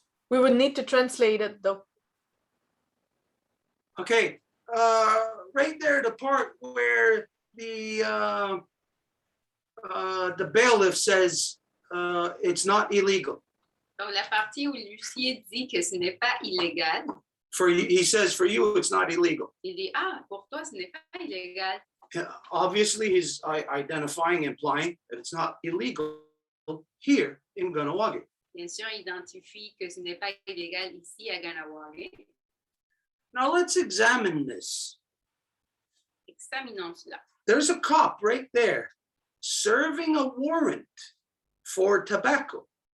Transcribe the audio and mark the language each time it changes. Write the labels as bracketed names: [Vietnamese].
[English] We would need to translate it though. Okay, right there, the part where the bailiff says it's not illegal. [French] Donc, la partie où l'huissier dit que ce n'est pas illégal, [English] For you, he says, for you, it's not illegal. [French] il dit, ah, pour toi, ce n'est pas illégal. [English] Obviously, he's identifying, implying that it's not illegal here in Ganawagi. [French] Bien sûr, il identifie que ce n'est pas illégal ici à Ganawagi. [English] Now let's examine this. [French] Examinons cela. [English] There's a cop right there serving a warrant for tobacco.